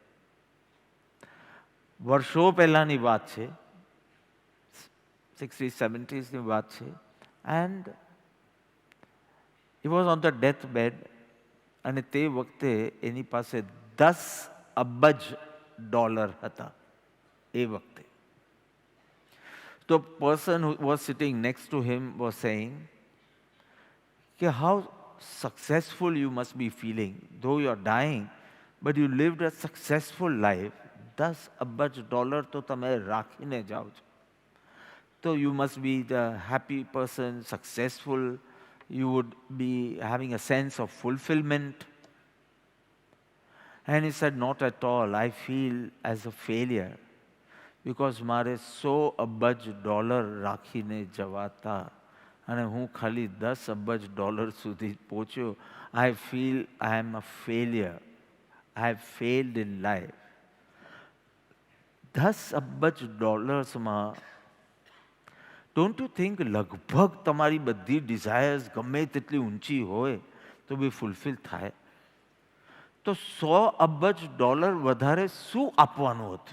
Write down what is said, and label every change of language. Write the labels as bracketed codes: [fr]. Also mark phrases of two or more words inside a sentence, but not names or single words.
[gu] વર્ષો પહેલાંની વાત છે, 60s, 70sની વાત છે. [en] And he was on the death bed, [gu] અને તે વખતે એની પાસે $10 અબજ હતા એ વખતે. [en] The person who was sitting next to him was saying, how successful you must be feeling, though you're dying, but you lived a successful life. [gu] $10 અબજ તો તમે રાખીને જાઓ છો. [en] So you must be the happy person, successful. You would be having a sense of fulfillment. And he said, not at all. I feel as a failure. Because [gu] મારે $100 અબજ રાખીને જવાતા અને હું ખાલી $10 અબજ સુધી પહોંચ્યો. [en] I feel I am a failure. I have failed in life. [gu] $10 અબજ [en] don't you think [gu] લગભગ તમારી બધી ડિઝાયર્સ ગમે તેટલી ઊંચી હોય તો બી ફૂલફિલ થાય? તો $100 અબજ વધારે શું આપવાનું હતું?